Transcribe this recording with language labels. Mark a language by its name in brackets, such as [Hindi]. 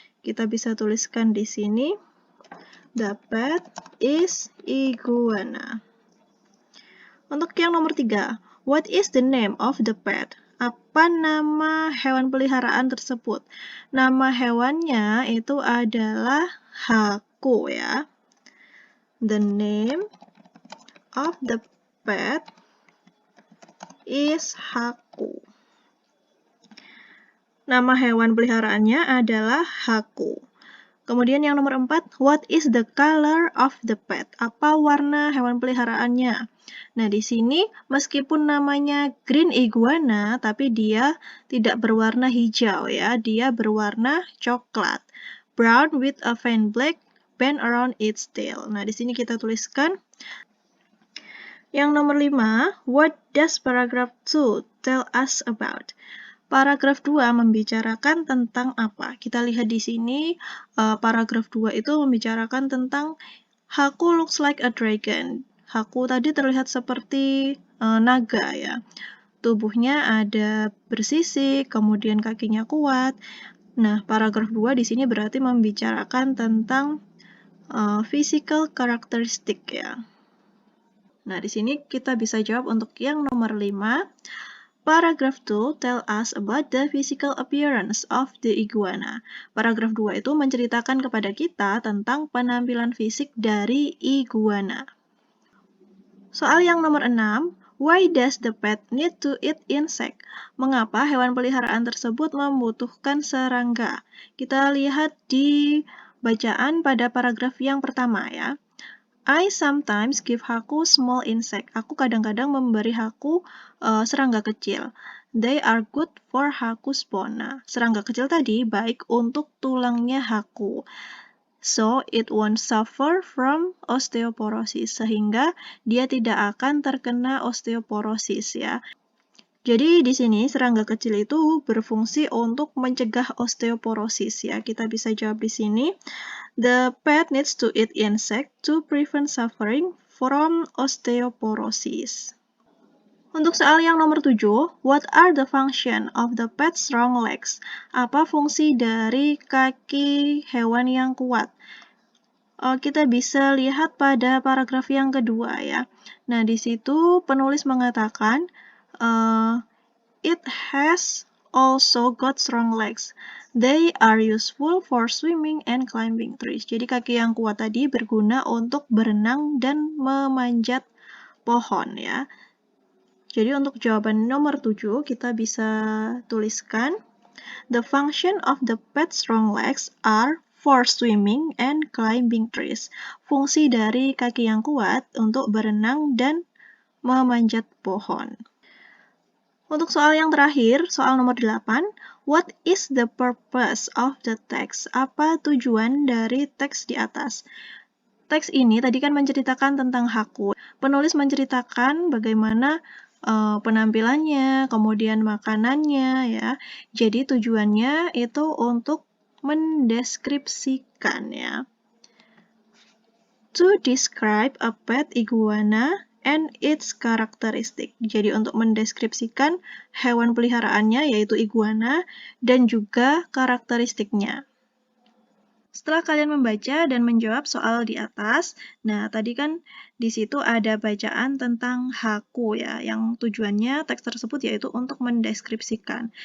[Indonesian] Kita bisa tuliskan di sini, [English] the pet is iguana. [Indonesian] Untuk yang nomor 3, [English] what is the name of the pet? [Indonesian] Apa nama hewan peliharaan tersebut? Nama hewannya itu adalah Haku ya. [English] The name of the pet is Haku. [Indonesian] Nama hewan peliharaannya adalah Haku. Kemudian yang nomor 4, [English] what is the color of the pet? [Indonesian] Apa warna hewan peliharaannya? Nah, di sini meskipun namanya green iguana, tapi dia tidak berwarna hijau ya, dia berwarna coklat. [English] Brown with a faint black band around its tail. [Indonesian] Nah, di sini kita tuliskan. Yang nomor 5, [English] what does paragraph 2 tell us about? [Indonesian] Paragraf 2 membicarakan tentang apa? Kita lihat di sini, paragraf 2 itu membicarakan tentang [English] Haku looks like a dragon. [Indonesian] Haku tadi terlihat seperti naga ya. Tubuhnya ada bersisik, kemudian kakinya kuat. Nah, paragraf 2 di sini berarti membicarakan tentang physical characteristic ya. Nah, di sini kita bisa jawab untuk yang nomor 5. [English] Paragraph 2 tell us about the physical appearance of the iguana. [Indonesian] Paragraf 2 itu menceritakan kepada kita tentang penampilan fisik dari iguana. Soal yang nomor 6, [English] why does the pet need to eat insect? [Indonesian] Mengapa hewan peliharaan tersebut membutuhkan serangga? Kita lihat di bacaan pada paragraf yang pertama ya. [English] I sometimes give Haku small insect. [Indonesian] Aku kadang-kadang memberi Haku serangga kecil. [English] They are good for Haku's bone. [Indonesian] Nah, serangga kecil tadi baik untuk tulangnya Haku. [English] So, it won't suffer from osteoporosis. [Indonesian] Sehingga dia tidak akan terkena osteoporosis ya. Jadi di sini serangga kecil itu berfungsi untuk mencegah osteoporosis ya. Kita bisa jawab di sini. [English] The pet needs to eat insect to prevent suffering from osteoporosis. [Indonesian] Untuk soal yang nomor 7, [English] what are the function of the pet's strong legs? [Indonesian] Apa fungsi dari kaki hewan yang kuat? Kita bisa lihat pada paragraf yang kedua ya. Nah, di situ penulis mengatakan, [English] it has also got strong legs. They are useful for swimming and climbing trees. [Indonesian] Jadi kaki yang kuat tadi berguna untuk berenang dan memanjat pohon ya. Jadi untuk jawaban nomor 7 kita bisa tuliskan [English] the function of the pet's strong legs are for swimming and climbing trees. [Indonesian] Fungsi dari kaki yang kuat untuk berenang dan memanjat pohon. Untuk soal yang terakhir, soal nomor 8, [English] what is the purpose of the text? [Indonesian] Apa tujuan dari teks di atas? Teks ini tadi kan menceritakan tentang Haku. Penulis menceritakan bagaimana penampilannya, kemudian makanannya ya. Jadi tujuannya itu untuk mendeskripsikan ya. [English] To describe a pet iguana and its characteristic. [Indonesian] Jadi untuk mendeskripsikan hewan peliharaannya yaitu iguana dan juga karakteristiknya. Setelah kalian membaca dan menjawab soal di atas, nah tadi kan di situ ada bacaan tentang Haku ya, yang tujuannya teks tersebut yaitu untuk mendeskripsikan.